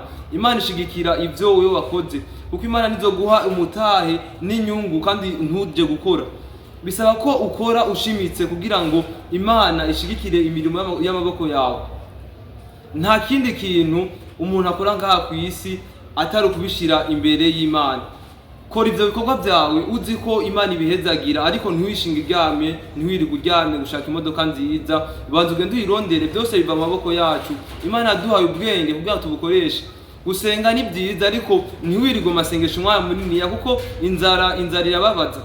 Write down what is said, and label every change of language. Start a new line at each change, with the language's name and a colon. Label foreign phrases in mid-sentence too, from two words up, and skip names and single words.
Rundi: Imana ishigikira ivyo wewe wakoze, kuko Imana nizo guha umutahe n'inyungu kandi ntuje gukora. bisaba ko ukora ushimitse kugira ngo Imana ishigikire imirimo y'amaboko yawe. Nta kindi kintu umuntu akora ngaha ku isi atari kubishira imbere y'Imana. Kora ivyo bikorwa byawe uzi ko Imana ibihezagira, ariko ntiwishinga iryamye, ntiwirirwa uryamye gushaka imodoka nziza. Banza ugende uyirondere, byose biva mu maboko yacu. Imana yaduhaye ubwenge kugira ngo tubukoreshe. Gusenga ni byiza, ariko ntiwirirwe masengesho umwanya munini, kuko inzara irababaza.